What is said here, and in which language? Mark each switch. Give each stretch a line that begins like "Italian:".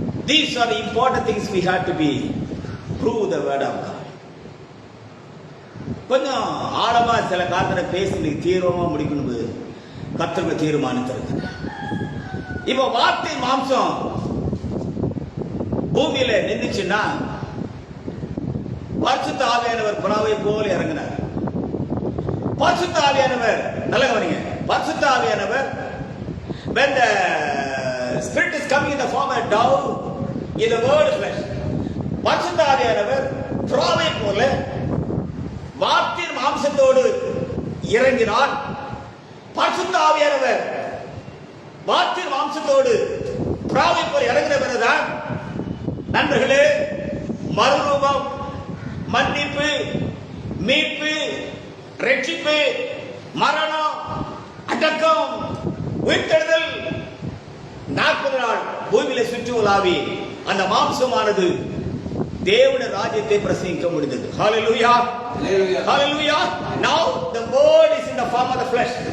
English: These are the important things we have to be prove the word of God.
Tamil: கொஞ்சம் ஆழமா சில காரணத்தை பேசி தீர்வமா முடிக்கணும் கர்த்தர் தீர்மானித்திருக்கு. இப்ப வார்த்தை மாம்சம் பூமியில நின்றுச்சுன்னா பரிசுத்த ஆவியானவர் புறாவை போல இறங்கினார். பரிசுத்த ஆவியானவர், நல்ல கவனிங்க, பரிசுத்த ஆவியானவர்
English: when the spirit is coming in the form of dove in the word flesh,
Tamil: பரிசுத்த ஆவியானவர் புறாவை போல வார்த்தை மாம்சத்தோடு இறங்கினார். பரிசுத்த ஆவியானவர் வார்த்தை மாம்சத்தோடு புறாவை போல இறங்கின பிறகுதான் நண்பர்களே மறுரூபம், மன்னிப்பு, மீட்பு, ரட்சிப்பு, மரணம், அடக்கம், உயிர்த்தெழுதல் 40 நாள் பூமியில சுற்றி உலாவி அந்த மாம்சமானது தேவனுடைய ராஜ்யத்தை பிரசங்கிக்க முடிந்தது. ஹalleluya, hallelujah.
English: Now the word is in the form of the flesh.